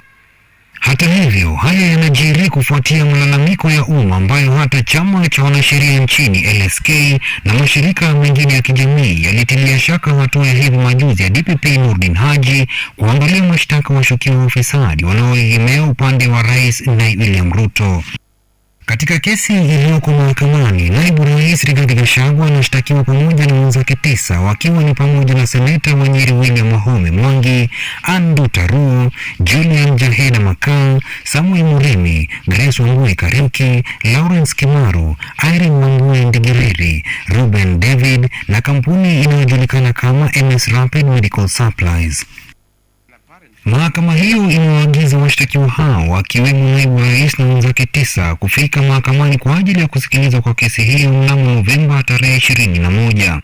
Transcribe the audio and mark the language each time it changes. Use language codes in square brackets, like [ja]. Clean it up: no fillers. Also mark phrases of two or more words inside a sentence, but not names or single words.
[sw] Hata hivyo, haya yanajiri kufuatia malalamiko ya umma ambayo hata chama cha wanasheria nchini LSK na mashirika mengine ya kijamii yalitilia shaka hatua ya hivi majuzi ya DPP Nurdin Haji kuangalia mashtaka washukiwa wa ufisadi wanaoegemea upande wa Rais William Ruto. Katika kesi iliyoko mahakamani, naibu rais Rigathi Gachagua anashtakiwa pamoja na wenzake 9 wakiwa ni pamoja na seneta wa Nyeri William Wahome Mwangi, Andu Taru, Julian Jaheda Makau, Samuel Murimi, Grace Wambui Kariuki, Lawrence Kimaru, Irene Wambui Ndigiriri, Ruben David na kampuni inayojulikana kama MS Rapid Medical Supplies. Mahakama hiyo imewaagiza washtakiwa hao wakiwemo naibu rais na wenzake 9 kufika mahakamani kwa ajili ya kusikilizwa kwa kesi hiyo mnamo Novemba tarehe 21.